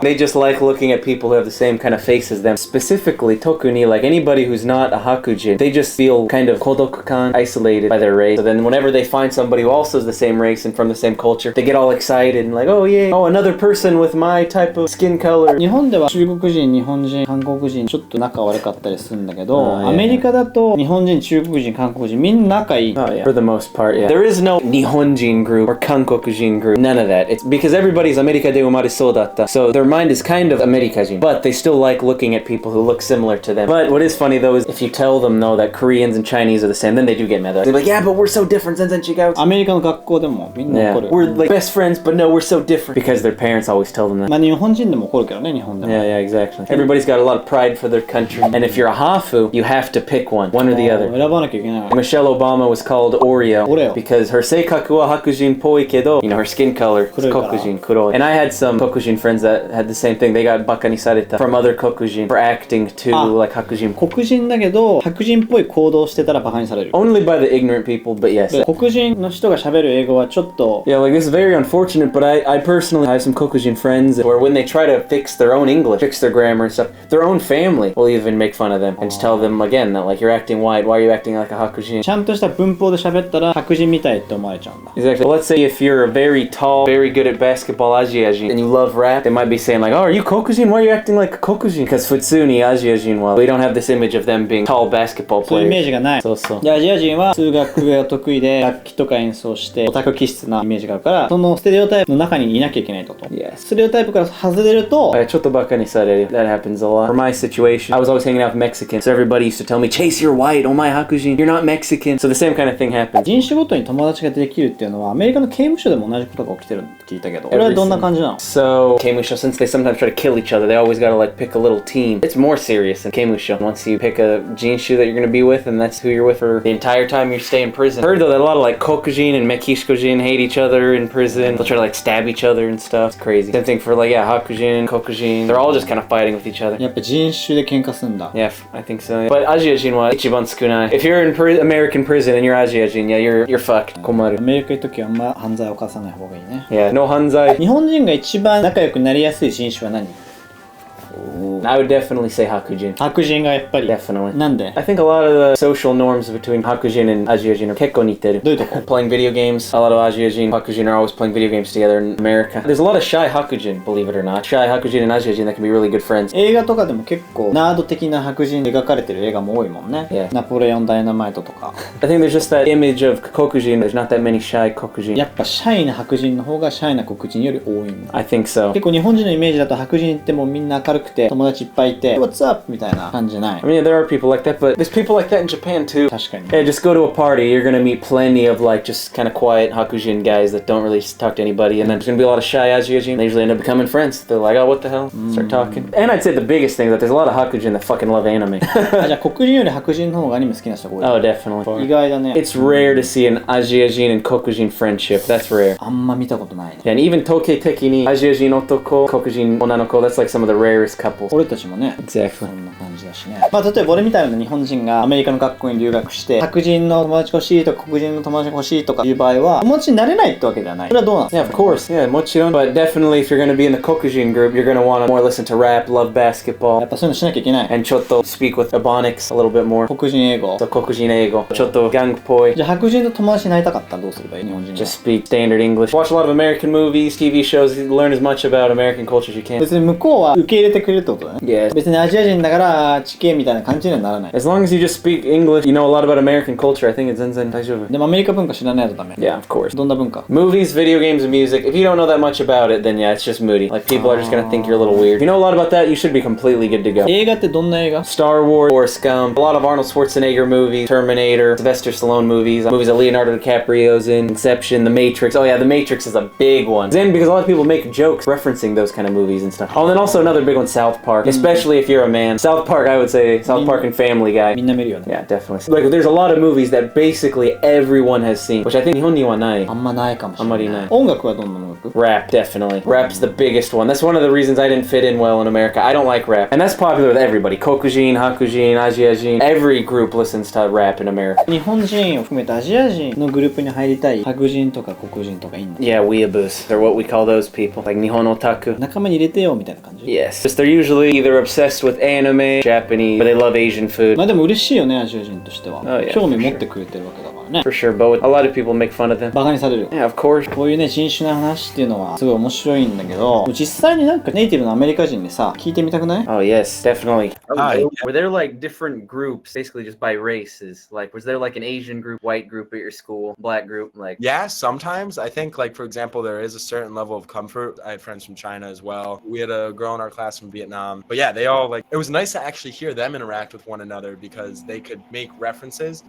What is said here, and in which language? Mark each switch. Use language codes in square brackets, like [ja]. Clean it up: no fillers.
[en] They just like looking at people who have the same kind of face as them. Specifically, tokuni, like anybody who's not a Hakujin, they just feel kind of kodokukan, isolated by their race. So then whenever they find somebody who also is the same race and from the same culture, they get all excited and like, oh yeah, oh another person with my type of skin color. [ja] 日本では中国人、日本人、韓国人ちょっと仲悪かったりするんだけど、 [en] yeah. [ja] アメリカだと日本人、中国人、韓国人みんな仲いい。 [en] Oh yeah, for the most part, yeah. There is no Nihonjin group or Kankokujin group. None of that. It's because everybody's [ja] America de umare so datta. [en] So their mind is kind of Amerikajin, but they still like looking at people who look similar to them. But what is funny though is if you tell them though that Koreans and Chinese are the same, then they do get mad. They're like, yeah, but we're so different. [ja] 全然違う。アメリカの学校でもみんな怒る。 [en] Yeah. We're like best friends, but no, we're so different. Because their parents always tell them that. [ja] まあ日本人でも怒るけどね、日本でも。 [en] Yeah, yeah, exactly. Everybody's got a lot of pride for their country. And if you're a hafu, you have to pick one or the other. [ja] 選ばなきゃいけない。 [en] Michelle Obama was called Oreo because her [ja] seikaku wa hakujin poi kedo, [en] you know, her skin color is [ja] kokujin kuroi. [en] And I had some kokujin friends that had the same thing. They got [ja] bakani sareta [en] from other kokujin for acting too like hakujin. [ja] 黒人だけど白人っぽい行動してたらバカにされる。 [en] Only by the ignorant people, but yes. [ja] 黒人の人が喋る英語はちょっと [en] Yeah, like this is very unfortunate, but I personally have some kokujin friends where when they try to fix their own English, fix their grammar and stuff, their own family will even make fun of them and just tell them again that like you're acting white, why are you acting like a hakujin? [ja] ちゃんとした文法で喋ったら白人みたいって思われちゃうんだ。 [en] Exactly. Well, let's say if you're a very tall, very good at basketball Asiajin and you love rap, they might be saying like, oh, are you kokujin? Why are you acting like a kokujin? Because [ja] futsuni Asiajin, [en] well, we don't have this image of them being tall basketball [ja] そういうイメー [en] players. [ja] ジがない。そうそう。でアジア人は数学が得意で楽器とか演奏してオタク気質なイメージがあるからそのステレオタイプの中にいなきゃいけないと。 [en] Yes. [ja] ステレオタイプから外れるとちょっとバカにされる. [en] That happens a lot. For my situation, I was always hanging out with Mexicans, so everybody used to tell me, Chase, you're white, oh my hakujin, you're not Mexican. So the same kind of thing happened. [ja] 人種ごとに友達ができるっていうのはアメリカの刑務所でも同じことが起きてるって聞いたけど、これはどんな感じなの？ [en] So, Keimusho, since they sometimes try to kill each other, they always gotta like pick a little team. It's more serious than Keimusho. Once you pick a jinshu that you're gonna be with, and that's who you're with for the entire time you stay in prison. I heard though that a lot of like Kokujin and Mekishkojin hate each other in prison. They'll try to like stab each other and stuff. It's crazy. Same thing for like, yeah, Hakujin, Kokujin. They're all just kind of fighting with each other. [ja] やっぱ人種で喧嘩すんだ。 [en] Yeah, I think so. But [ja] Asiajin wa ichiban tsukunai. [en] If you're in American prison and you're Asiajin, yeah, you're fucked. [ja] ア Komaru. メリカ行くときはあんま犯罪を犯さない方がいいね。 [en] Yeah, no hanzai. [ja] 日本人が一番仲良くなりやすい人種は何？ [en] I would definitely say Hakujin. [ja] 白人がやっぱり。 [en] Definitely. [ja] なんで？ [en] I think a lot of the social norms between Hakujin and Asiajin are [ja] 結構似てる. どういうとこ？ [en] Playing video games. A lot of Asiajin, Hakujin are always playing video games together in America. There's a lot of shy Hakujin, believe it or not. Shy Hakujin and Asiajin that can be really good friends. [ja] 映画とかでも結構ナード的な白人で描かれてる映画も多いもんね。 [en] Yeah. [ja] ナポレオンダイナマイトとか。 [en] I think there's just that image of Kokujin. There's not that many shy Kokujin. [ja] やっぱシャイな白人の方がシャイな黒人より多いんだ。 [en] I think so. [ja] 結構日本人のイメージだと白人ってもうみんな明るくくて友達いっぱいいて [en] What's up? [ja] みたいな感じじゃない。 [en] I mean, there are people like that, but there's people like that in Japan too. [ja] 確かに。 [en] Yeah, just go to a party. You're gonna meet plenty of like just kind of quiet Hakujin guys that don't really talk to anybody, and then there's gonna be a lot of shy Asiajin. They usually end up becoming friends. They're like, oh, what the hell? Start talking. And I'd say the biggest thing is that there's a lot of Hakujin that fucking love anime. [ja] あ、じゃあ黒人より白人の方がアニメ好きな人が多い。 [en] Oh, definitely. [ja] 意外だね。 [en] It's rare to see an Asiajin and Kokujin friendship. That's rare. [ja] あんま見たことないね。 [en] Yeah, and even [ja] Tokei Tekini, Asiajin otoko, Kokujin onanoko, [en] that's like some of the rarest couples. [ja] 俺たちもね、 [en] Exactly. [ja] そんな感じだしね。まあ例えば俺みたいな日本人がアメリカの学校に留学して白人の友達が欲しいとか黒人の友達が欲しいとかいう場合は友達になれないってわけではない。それはどうなんですか？ [en] Yeah, of course. Yeah, mochiron. But definitely if you're gonna be in the Kokujin group, you're gonna wanna more listen to rap, love [ja] や [en] basketball, [ja] っぱそういうのしなきゃいけない。 [en] and chotto speak with Ebonics a little bit more. [ja] 黒人英語。 So Kokujin eigo. Chotto gang-poi. じゃあ白人と友達になりたかったらどうすればいい？日本人が。 [en] Just speak standard English. Watch a lot of American movies, TV shows, learn as much about American culture as you can. [ja] 別に向こうは受け入れてくれるってことだね。 [en] Yeah. [ja] 別にアジア人だから地形みたいな感じにはならない。 [en] As long as you just speak English, you know a lot about American culture, I think it's [ja] zenzen daijoubu. でもアメリカ文化知らないとダメ。 [en] Yeah, of course. [ja] どんな文化？ [en] Movies, video games, and music. If you don't know that much about it, then yeah, it's just moody. Like people are just gonna think you're a little weird. If you know a lot about that, you should be completely good to go. [ja] 映画ってどんな映画？ [en] Star Wars, Forrest Gump, a lot of Arnold Schwarzenegger movies, Terminator, Sylvester Stallone movies, movies that Leonardo DiCaprio's in, Inception, The Matrix. Oh yeah, The Matrix is a big one. Then because a lot of people make jokes referencing those kind of movies and stuff. Oh, and then also another big one, South Park. Especially if you're a man. South Park, I would say South Park and Family Guy. [ja] みんな見るよね。 [en] Yeah, definitely. Like there's a lot of movies that basically everyone has seen, which I think [ja] 日本にはない。あんまないかもしれない。あんまりない。音楽はどんな音楽？ [en] Rap, definitely. Rap's the biggest one. That's one of the reasons I didn't fit in well in America. I don't like rap. And that's popular with everybody. Kokujin, Hakujin, Asiajin. Every group listens to rap in America. [ja] 日本人を含めてアジア人のグループに入りたい白人とか黒人とかいんの？ [en] Yeah, weeaboos. They're what we call those people. Like [ja] Nihon otaku. 仲間に入れてよみたいな感じ？ [en] Yes. Just they're usually either obsessed with anime, Japanese, but they love Asian food. [ja] まあでも嬉しいよね、アジア人としては。 [en] Oh, yeah, [ja] 興味持ってくれてるわけだからね。 [en] For sure, but a lot of people make fun of them. [ja] バカにされるよ。 [en] Yeah, of course. [ja] こういうね、人種の話っていうのはすごい面白いんだけど、実際になんかネイティブのアメリカ人にさ、聞いてみたくない？ [en] Oh, yes, definitely. Hi. Were there like different groups, basically just by races? Like, was there like an Asian group, white group at your school, black group? Like, Yeah, sometimes. I think, like, for example, there is a certain level of comfort. I had friends from China as well. We had a girl in our class from Vietnam. But yeah, they all, like, it was nice to actually hear them interact with one another because they could make references.